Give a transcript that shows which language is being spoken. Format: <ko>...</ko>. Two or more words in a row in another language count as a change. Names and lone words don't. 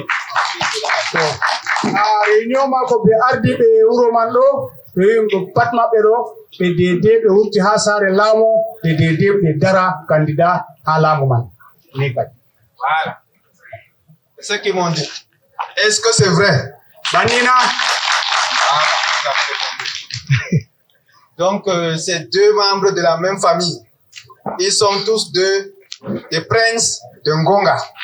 <ff>To réunion mako ɓe ardiɓe wuro man ɗo ɓe wimɓe pat maɓɓe ɗo ɓe dede ɓe wurti ha sare laamu ɓe dede ɓe dara candidat ha laamu man ni kadi.</ff> <fr>Voilà. C'est ce qu'ils m'ont dit. Est-ce que c'est vrai?</fr> <ff>Banina.</ff> <fr>Donc, ces 2 membres de la même famille, ils sont tous des princes de Ngonga.</fr>